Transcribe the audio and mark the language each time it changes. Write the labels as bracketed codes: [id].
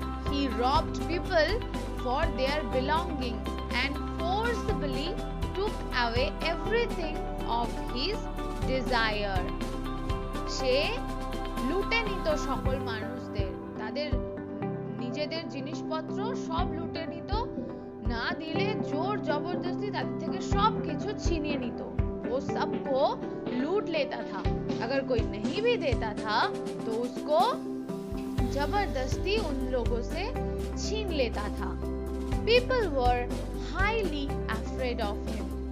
[en] He robbed people for their belongings and forcibly took away everything of his desire. [bn] সে লুটে নিত সকল মানুষদের, তাদের নিজেদের জিনিসপত্র সব লুটে নিত, না দিলে জোর জবরদস্তি তাদের থেকে সব কিছু ছিনিয়ে নিত। [hi] वो सबको लूट लेता था। अगर कोई नहीं भी देता था तो उसको जबरदस्ती उन लोगों से छीन लेता था। [en] People were highly afraid of him.